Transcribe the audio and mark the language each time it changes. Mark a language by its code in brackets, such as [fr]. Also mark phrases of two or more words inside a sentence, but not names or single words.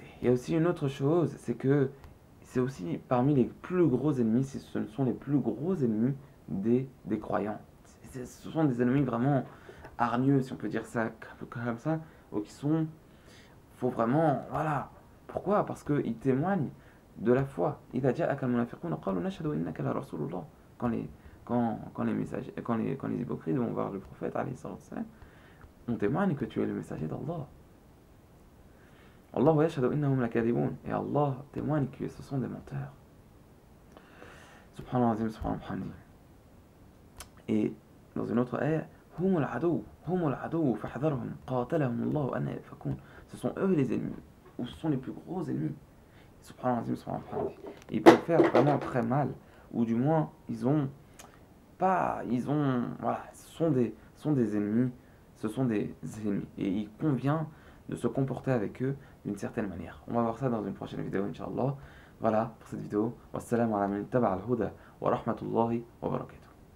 [fr] Il y a aussi une autre chose, c'est que c'est aussi parmi les plus gros ennemis, ce sont les plus gros ennemis des croyants. Ce sont des ennemis vraiment hargneux, si on peut dire ça comme ça, ou qui sont, faut vraiment, voilà. Pourquoi? Parce qu'ils témoignent de la foi. [ar] إذا جاءك المنافقون قالوا نشهد إنك لرسول الله. [fr] Quand les, quand les messagers, quand les hypocrites vont voir le prophète, [ar] عليه الصلاة والسلام, [fr] on témoigne que tu es le messager d'Allah. [ar] الله يشهد إنهم لكاذبون. [fr] Et Allah témoigne que ce sont des menteurs. [ar] سبحان الله، سبحان الله. [fr] Et dans une autre ayah, [ar] هم العدو فاحذرهم قاتلهم الله أنى يؤفكون. [fr] Ce sont eux les ennemis, ou ce sont les plus gros ennemis. [ar] سبحان الله، سبحان الله. [fr] Ils peuvent faire vraiment très mal, ou du moins, voilà, ce sont des ennemis, et il convient de se comporter avec eux d'une certaine manière. On va voir ça dans une prochaine vidéo, Inch'Allah. Voilà pour cette vidéo. [ar] والسلام على من اتبع الهدى ورحمة الله وبركاته.